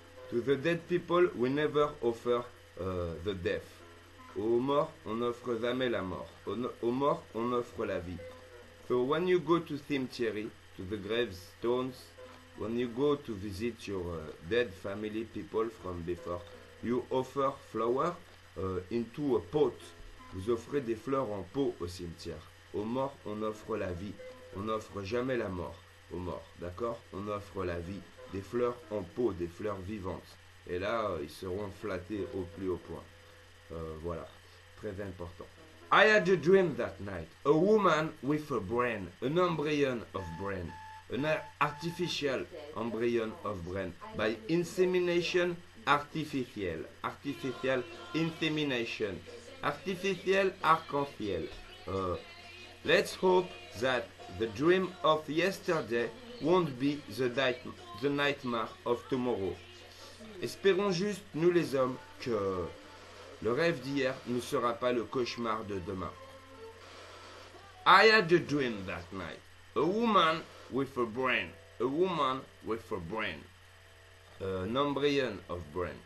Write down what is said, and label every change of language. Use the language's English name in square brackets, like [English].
[English] To the dead people, we never offer the death. [French] Aux morts, on n'offre jamais la mort. Aux morts, on offre la vie. [English] So when you go to cemetery, to the gravestones, when you go to visit your dead family people from before, you offer flower into a pot. [French] Vous offrez des fleurs en pot au cimetière. Aux morts, on offre la vie. On n'offre jamais la mort aux morts, d'accord? On offre la vie. Des fleurs en pot, des fleurs vivantes. Et là, ils seront flattés au plus haut point. Voilà, très important. [English] I had a dream that night. A woman with a brain, an embryon of brain. An artificial embryon of brain. By insemination artificial. Artificial insemination. Artificial arc-en-ciel. Let's hope that the dream of yesterday won't be the nightmare of tomorrow. [French] Espérons juste, nous les hommes, que le rêve d'hier ne sera pas le cauchemar de demain. [English] I had a dream that night. A woman with a brain. A woman with a brain. An embryon of brain.